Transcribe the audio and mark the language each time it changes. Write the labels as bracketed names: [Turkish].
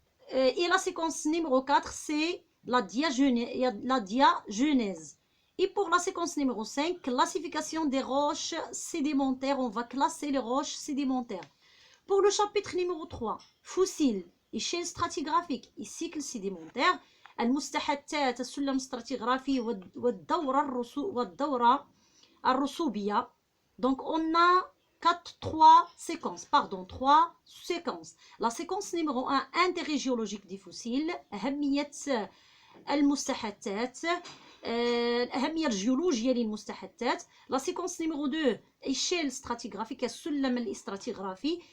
[French] Et la séquence numéro 4, c'est la diagenèse. Et pour la séquence numéro 5, classification des roches sédimentaires. On va classer les roches sédimentaires. Pour le chapitre numéro 3, fossiles, échelle stratigraphique et cycle sédimentaire. [Arabic] المستحثات السلم الستراتيغرافي والدورة الرسوبية. [French] Donc on a 3 séquences. La séquence numéro 1, intérêt géologique des fossiles, [Arabic] أهمية المستحثات، الأهمية الجيولوجية للمستحثات. [French] La séquence numéro 2, échelle stratigraphique، [Arabic] السلم الاستراتيغرافي.